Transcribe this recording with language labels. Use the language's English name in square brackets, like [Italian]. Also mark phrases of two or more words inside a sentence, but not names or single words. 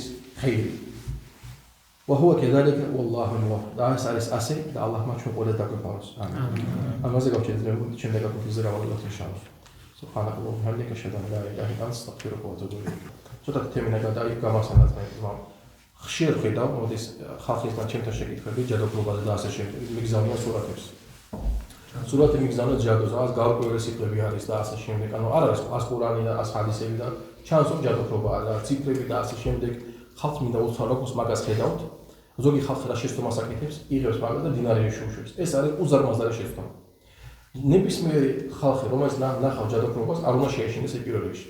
[Arabic] خيري وهو كذلك والله موفق دا إسرائيل أسي دا الله ما تشوف ولا تاكل بارس آمين أما زي قبل شندك في زرع والله إن شاء الله سبحانك اللهم وبحمدك أشهد أن لا إله إلا أنت أستغفرك وأتوب إليك سوره تمنا دا يقام سنة إمام خشير خدا وديس خاخيس ما تشمت شكيت خبي جدو بلوغ دا سشيت ميزانية سورة [Georgian] სურათი მიგზავნა ჯადოს, რაღაც გაურკვეველი სიტყვები არის და ასე შემდეგ. ანუ არ არის ას ყურანი და ას ჰადისები და ჩანს რომ ჯადოქრობაა და ციფრები და ასე შემდეგ. ხალხი მინდა უცხო როგორც მაგას ხედავთ. ზოგი ხალხი რა შეცდომას აკეთებს, იღებს მაგას და დინარეში უშვებს. ეს არის უზარმაზარი შეცდომა. ნებისმიერი ხალხი, რომელიც ნახავს ჯადოქრობას, არ უნდა შეეშინდეს ეს პირველ რიგში.